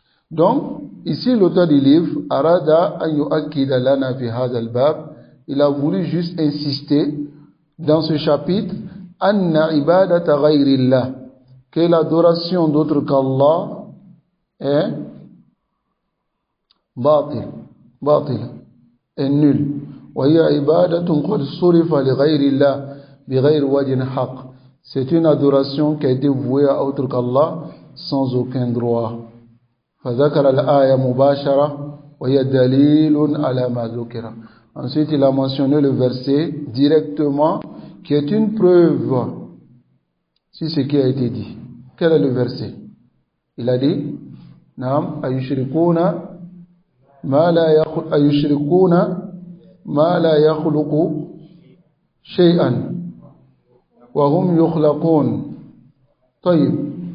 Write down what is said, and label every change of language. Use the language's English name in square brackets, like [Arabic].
[French] Donc, ici l'auteur du livre, [Arabic] Arada an yu'akkida lana fi hadha al-bab, [French] il a voulu juste insister dans ce chapitre, [Arabic] anna ibadata ghayrillah, [French] que l'adoration d'autre qu'Allah est batil, est nul. [Arabic] وهي عبادة قد صرف لغير الله بغير وجه حق. [French] C'est une adoration qui a été vouée à autre qu'Allah sans aucun droit. [Arabic] فذكر الآية مباشرة وهي دليل على ما ذكر. [French] Ensuite, il a mentionné le verset directement qui est une preuve sur ce qui a été dit. Quel est le verset? Il a dit [Arabic] Naam ayushrikuna ma la yakhluqu shay'an wa hum yukhlaqun. [French] Tayyib.